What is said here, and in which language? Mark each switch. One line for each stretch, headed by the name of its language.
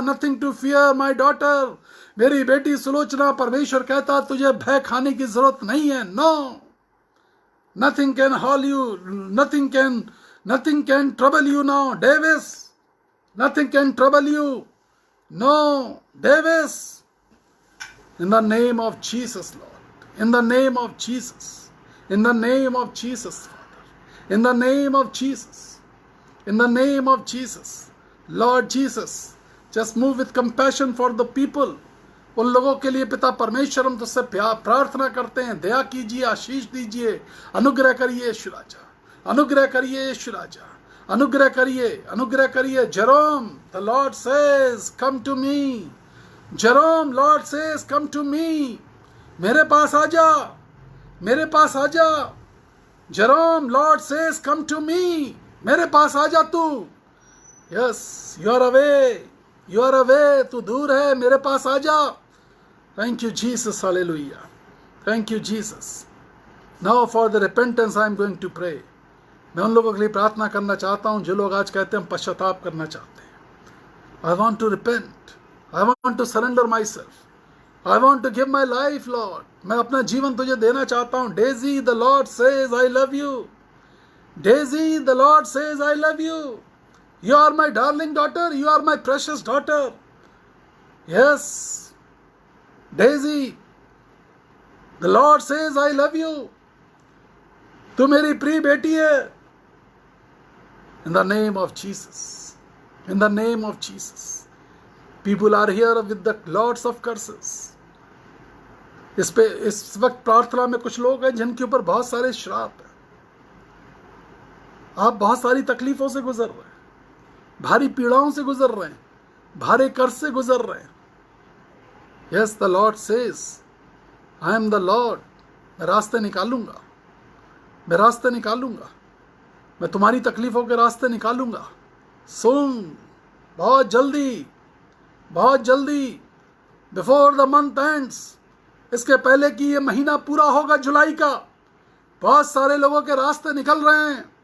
English: nothing to fear my daughter,
Hindi: मेरी बेटी सुलोचना, परमेश्वर कहता तुझे भय खाने की जरूरत नहीं है।
English: No, nothing can harm you, nothing can trouble you now Davis, nothing can trouble you. No, Davis, In the name of Jesus, Lord. In the name of Jesus. In the name of Jesus, Father. In the name of Jesus. In the name of Jesus. Lord Jesus, just move with compassion for the people.
Hindi: उन लोगों के लिए पिता परमेश्वर हम तुझसे प्रार्थना करते हैं, दया कीजिए, आशीष दीजिए, अनुग्रह करिए यीशु राजा, अनुग्रह करिए यीशु राजा, अनुग्रह करिए, अनुग्रह करिए.
English: Jerome, the Lord says, come to me. Jerome, Lord says, come to me.
Hindi: मेरे पास आ जा, मेरे पास आ जा.
English: Jerome, Lord says, come to me.
Hindi: मेरे पास आ जा तू.
English: Yes, you are away. You are away.
Hindi: तू दूर है, मेरे पास आ जा.
English: Thank you, Jesus. Hallelujah. Thank you, Jesus. Now for the repentance I am going to pray.
Hindi: मैं उन लोगों के लिए प्रार्थना करना चाहता हूँ जो लोग आज कहते हैं हम पश्चाताप करना चाहते हैं.
English: I want to repent. I want to surrender myself. I want to give my life, Lord.
Hindi: मैं अपना जीवन तुझे देना चाहता हूँ.
English: Daisy, the Lord says, I love you. Daisy, the Lord says, I love you. You are my darling daughter. You are my precious daughter. Yes. Daisy, the Lord says, I love you.
Hindi: तू मेरी प्रिय बेटी है.
English: In the name of Jesus. In the name of Jesus. People are here with the lots of curses.
Hindi: इस वक्त प्रार्थना में कुछ लोग हैं जिनके ऊपर बहुत सारे श्राप हैं. आप बहुत सारी तकलीफों से गुजर रहे हैं, भारी पीड़ाओं से गुजर रहे हैं, भारे कर्ज से गुजर रहे हैं.
English: Yes, the Lord says, I am the Lord.
Hindi: मैं रास्ते निकालूंगा, मैं रास्ते निकालूंगा, मैं तुम्हारी तकलीफों के रास्ते निकालूंगा. सुन, बहुत जल्दी, बहुत जल्दी,
English: before the month ends,
Hindi: इसके पहले कि ये महीना पूरा होगा जुलाई का, बहुत सारे लोगों के रास्ते निकल रहे हैं.